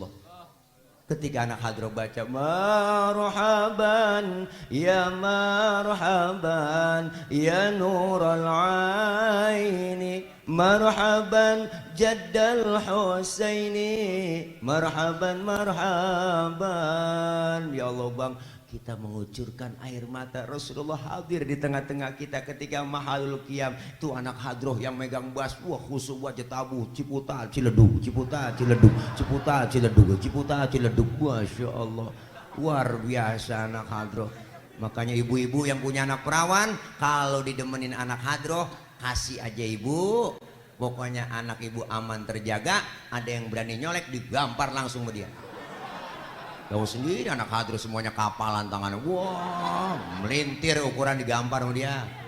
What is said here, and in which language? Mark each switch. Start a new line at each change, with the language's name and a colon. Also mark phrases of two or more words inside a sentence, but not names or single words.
Indonesian: Ketika anak hadroh baca
Arabic: مرحبا يا نور عيني مرحبا جد الحسين مرحبا يا الله
Indonesian: bang, kita mengucurkan air mata. Rasulullah hadir di tengah-tengah kita ketika
Arabic: محل القيام.
Indonesian: Itu anak hadroh yang megang bas, wah khusyuk wajah tabuh, ciputa ciledug, ciputa ciledug, ciputa ciledug, ciputa ciledug.
Arabic: ما شاء الله,
Indonesian: luar biasa anak hadroh. Makanya ibu-ibu yang punya anak perawan, kalau didemenin anak hadroh, kasih aja ibu. Pokoknya anak ibu aman terjaga. Ada yang berani nyolek, digampar langsung sama dia. Tahu sendiri anak hadroh semuanya kapalan tangannya, wah melintir ukuran digampar sama dia.